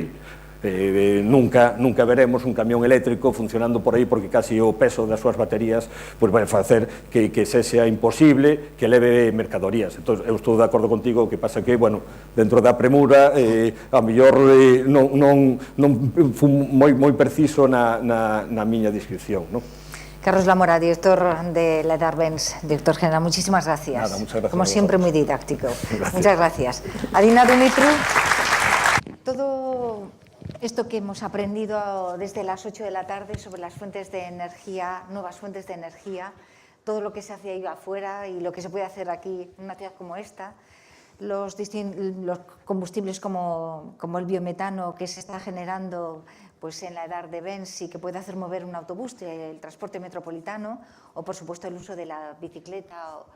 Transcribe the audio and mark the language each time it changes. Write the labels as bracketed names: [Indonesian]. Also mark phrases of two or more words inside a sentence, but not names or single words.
[Galician] Nunca veremos un camión eléctrico funcionando por aí, porque casi o peso das súas baterías pois vai facer que sexa imposible que leve mercadorías. Entón, eu estou de acordo contigo. O que pasa que, bueno, dentro da premura, a mellor non fui moi preciso na miña descripción, non? [Spanish] Carlos Lamora, director de la Benz, director general, muchísimas gracias. Nada, muchas gracias. Como siempre, muy didáctico. Gracias. Muchas gracias. Adina Dumitru, todo esto que hemos aprendido desde las 8 de la tarde sobre las fuentes de energía, nuevas fuentes de energía, todo lo que se hace ahí afuera y lo que se puede hacer aquí en una ciudad como esta, los combustibles como el biometano que se está generando pues en la edad de Benz y que puede hacer mover un autobús, el transporte metropolitano, o por supuesto el uso de la bicicleta